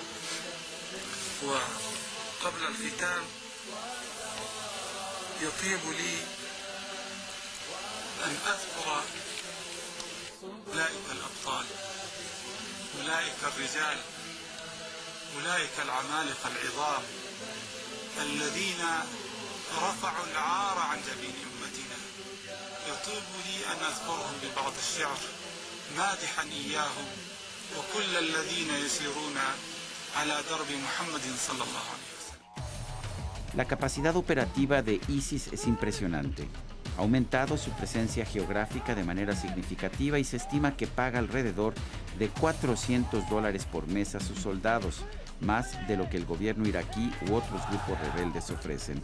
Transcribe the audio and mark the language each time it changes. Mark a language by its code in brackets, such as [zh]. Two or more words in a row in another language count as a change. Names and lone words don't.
[ar] وقبل الختام يطيب لي أن أذكر أولئك الأبطال، أولئك الرجال، أولئك العمالقة العظام الذين رفعوا العار عن جبين أمتنا. يطيب لي أن أذكرهم ببعض الشعر مادحا إياهم وكل الذين يسيرون على درب محمد صلى الله عليه وسلم. [es] La capacidad operativa de ISIS es impresionante. Ha aumentado su presencia geográfica de manera significativa y se estima que paga alrededor de $400 por mes a sus soldados, más de lo que el gobierno iraquí u otros grupos rebeldes ofrecen.